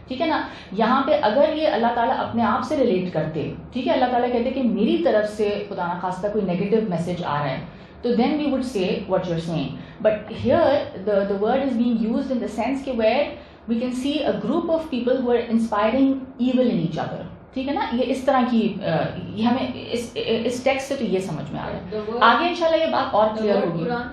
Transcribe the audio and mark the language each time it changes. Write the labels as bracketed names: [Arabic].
[Urdu] ٹھیک ہے نا، یہاں پہ اگر یہ اللہ تعالیٰ اپنے آپ سے ریلیٹ کرتے، ٹھیک ہے، اللہ تعالیٰ کہتے کہ میری طرف سے خدا نخواستہ کوئی نیگیٹو میسج آ رہا ہے تو [English] then we would say what you're saying. But here the word is being used in the sense کہ where we can see a group of people who are inspiring evil in each other. [Urdu] ٹھیک ہے نا، یہ اس طرح کی یہ ہمیں اس text سے تو یہ سمجھ میں آ رہا ہے. آگے انشاءاللہ یہ بات اور کلیئر ہوگی.